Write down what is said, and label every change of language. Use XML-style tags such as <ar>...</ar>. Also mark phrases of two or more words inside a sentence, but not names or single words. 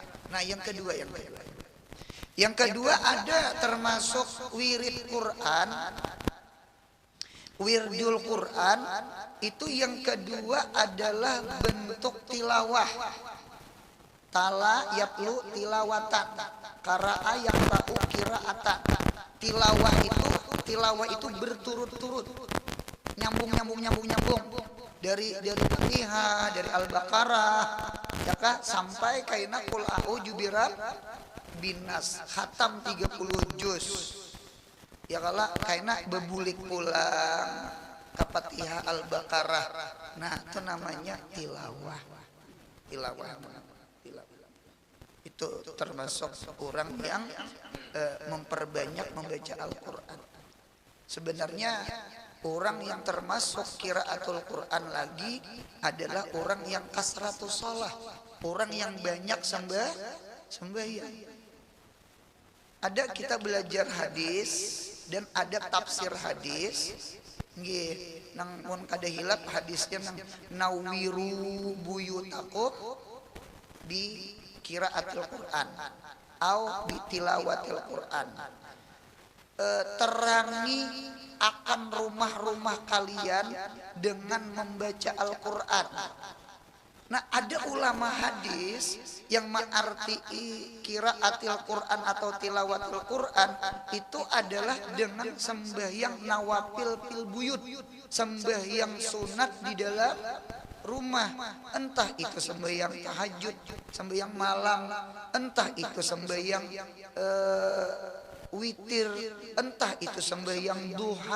<id>Nah, yang kedua ada termasuk wirid Quran,</id> <ar>ورد القرآن</ar> <id>itu yang kedua adalah bentuk tilawah.</id> <ar>تلا يتلو تلاوة قرأ يقرأ قراءة.</ar> <id>Tilawah itu berturut-turut, nyambung dari Fatihah, dari Al-Baqarah, ya kah, sampai kaina</id> <ar>قل أعوذ بالناس,</ar> <id>khatam 30 juz.</id> <bjn>Ya kala kaina bebulik pulang ke Fatihah Al-Baqarah.</bjn> <id>Nah, itu namanya tilawah. Itu termasuk orang yang memperbanyak membaca Al-Quran. Sebenarnya orang yang termasuk</id> <ar>قراءة القرآن</ar> <id>lagi adalah orang yang</id> <ar>كثرة الصلاة,</ar> <id>orang yang banyak sembahyang. Ada kita belajar hadis dan ada tafsir hadis. Nggih,</id> <bjn>nang mun kada hilap hadisnya nang</bjn> <ar>نوروا بيوتكم بقراءة القرآن أو بتلاوة القرآن.</ar> <id>Terangi akan rumah-rumah kalian dengan membaca Al-Quran. Nah, ada ulama hadis yang mengarti</id> <ar>قراءة القرآن</ar> <id>atau</id> <ar>تلاوة القرآن</ar> <id>itu adalah dengan sembahyang</id> <ar>النوافل في البيوت,</ar> <id>sembahyang sunat di dalam rumah, entah itu sembahyang tahajud, sembahyang malam, entah itu sembahyang witir, entah itu sembahyang duha.</id>